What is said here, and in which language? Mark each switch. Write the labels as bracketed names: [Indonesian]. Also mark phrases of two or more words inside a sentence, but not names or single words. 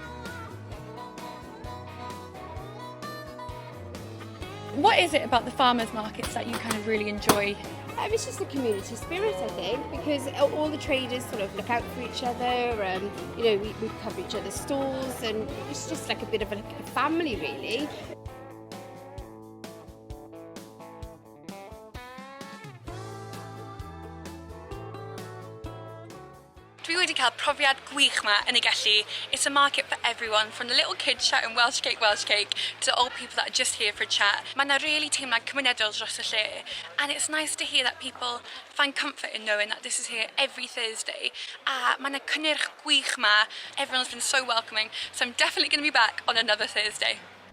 [English] What is it about the farmers markets that you kind of really enjoy? It's just the community spirit, I think, because all the traders sort of look out for each other. You know, we cover each other's stalls, and it's just like a bit of a family, really. [Welsh] Dwi wedi cael profiad gwych yma yn y Gelli. [English] It's a market for everyone, from the little kids shouting Welsh cake, to the old people that are just here for a chat. [Welsh] Mae yna really teimlad cymunedol dros y lle, [English] and it's nice to hear that people find comfort in knowing that this is here every Thursday. [Welsh] A mae yna cynnyrch gwych yma. [English] Everyone's been so welcoming, so I'm definitely going to be back on another Thursday.